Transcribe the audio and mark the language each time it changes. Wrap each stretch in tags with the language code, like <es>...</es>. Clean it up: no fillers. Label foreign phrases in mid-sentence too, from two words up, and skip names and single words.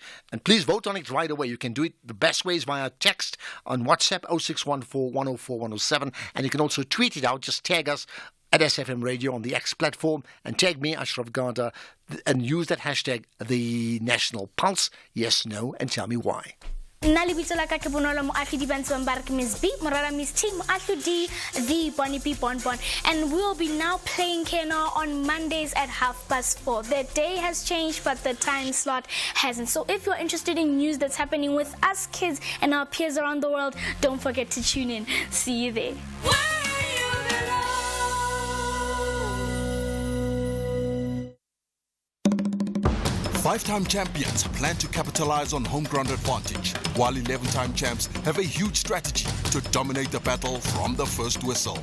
<en>And please vote on it right away. You can do it the best way is via text on WhatsApp 0614 104 107. And you can also tweet it out. Just tag us at SFM Radio on the X platform and tag me, Ashraf Garda, and use that hashtag, the National Pulse. Yes, no, and tell me why.</en> <st>Nna lebitso la ka ke Bonolo Moahlodi Bantswang ba re ke Miss B Morara Miss T Moahlodi the Bonnie B Bonbon,</st> <en>and we'll be now playing Kena on Mondays at 4:30. The day has changed but the time slot hasn't. So if you're interested in news that's happening with us kids and our peers around the world, don't forget to tune in. See you there. 5-time champions plan to capitalize on home ground advantage, while 11-time champs have a huge strategy to dominate the battle from the first whistle.</en>